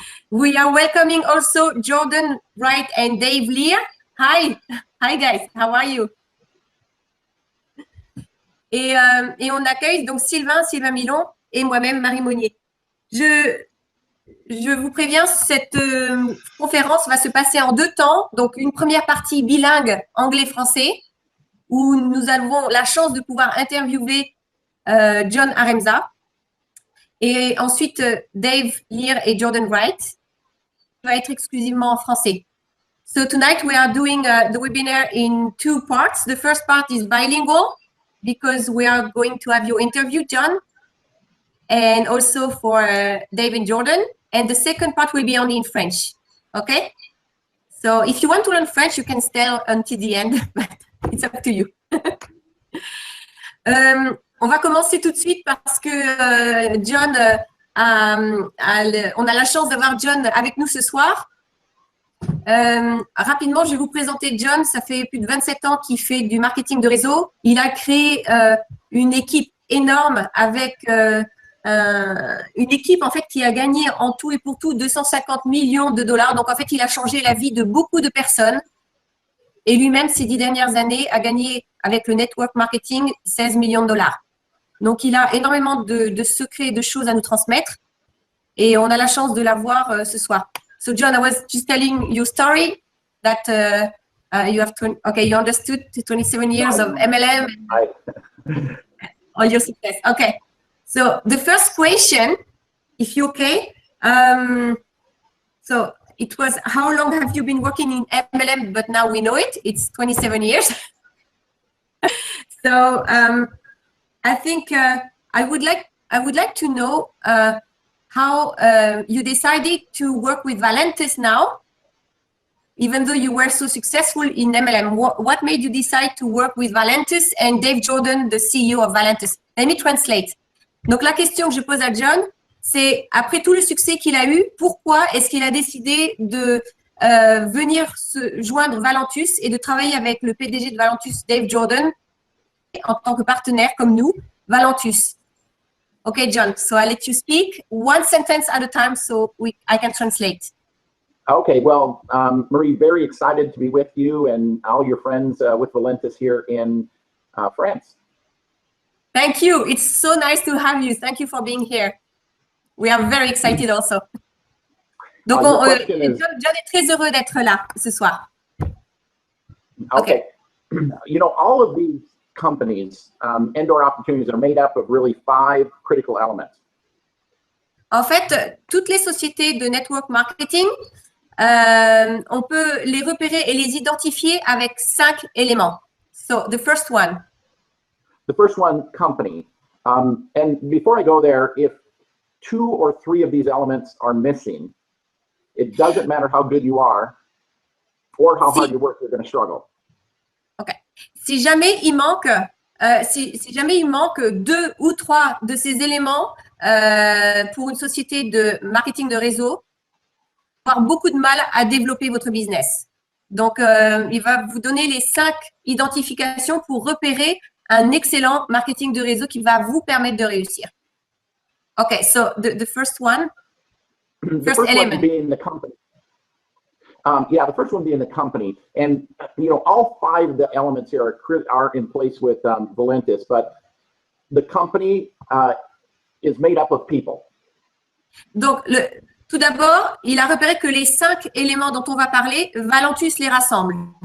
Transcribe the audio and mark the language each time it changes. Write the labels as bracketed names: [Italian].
[English] We are welcoming also Jordan Wright and Dave Lear. Hi. Hi guys, how are you? [French] Et on accueille donc Sylvain Milon et moi-même, Marie Monnier. Je vous préviens, cette conférence va se passer en deux temps. Donc, une première partie bilingue anglais-français où nous avons la chance de pouvoir interviewer John Aremza et ensuite Dave Lear et Jordan Wright va être exclusivement en français. [English] So tonight we are doing the webinar in two parts. The first part is bilingual because we are going to have your interview, John, and also for Dave and Jordan. And the second part will be only in French. Okay? So if you want to learn French, you can stay until the end, but it's up to you. [French] On va commencer tout de suite parce que John, on a la chance d'avoir John avec nous ce soir. Rapidement, je vais vous présenter John. Ça fait plus de 27 ans qu'il fait du marketing de réseau. Il a créé une équipe énorme avec une équipe en fait qui a gagné en tout et pour tout 250 millions de dollars. Donc en fait, il a changé la vie de beaucoup de personnes. Et lui-même, ces 10 dernières années, a gagné avec le network marketing 16 millions de dollars. Donc il a énormément de secrets et de choses à nous transmettre. Et on a la chance de l'avoir ce soir. [English] So John, I was just telling your story that you have, you understood 27 years of MLM and all your success. Okay, so the first question, if you're okay, so it was how long have you been working in MLM, but now we know it, it's 27 years. So I think I would like to know how you decided to work with Valentis now, even though you were so successful in MLM. What made you decide to work with Valentis and Dave Jordan, the CEO of Valentis? Let me translate. [French] Donc, la question que je pose à John, c'est après tout le succès qu'il a eu, pourquoi est-ce qu'il a décidé de venir se joindre Valentus et de travailler avec le PDG de Valentus, Dave Jordan, en tant que partenaire comme nous, Valentus? [English] Okay, John, so I'll let you speak one sentence at a time so I can translate. Okay, well, Marie, very excited to be with you and all your friends with Valentis here in France. Thank you. It's so nice to have you. Thank you for being here. We are very excited also. [French] Donc, John est très heureux d'être là ce soir. Okay. [English] You know, all of these companies, indoor opportunities, are made up of really 5 critical elements. [French] En fait, toutes les sociétés de network marketing, on peut les repérer et les identifier avec 5 éléments. [English] So, the first one. The first one, company. And before I go there, if 2 or 3 of these elements are missing, it doesn't matter how good you are or how hard you work, you're going to struggle. Okay. [French] Si jamais il manque, si jamais il manque 2 ou 3 de ces éléments pour une société de marketing de réseau, vous allez avoir beaucoup de mal à développer votre business. Donc, il va vous donner les 5 identifications pour repérer un excellent marketing de réseau qui va vous permettre de réussir. [English] Okay, so the first one, first element. One being the company. Yeah, the first one being the company, and you know, all 5 of the elements here are in place with Valentis, but the company is made up of people. [French] Donc, tout d'abord, il a repéré que les 5 éléments dont on va parler, Valentus les rassemble.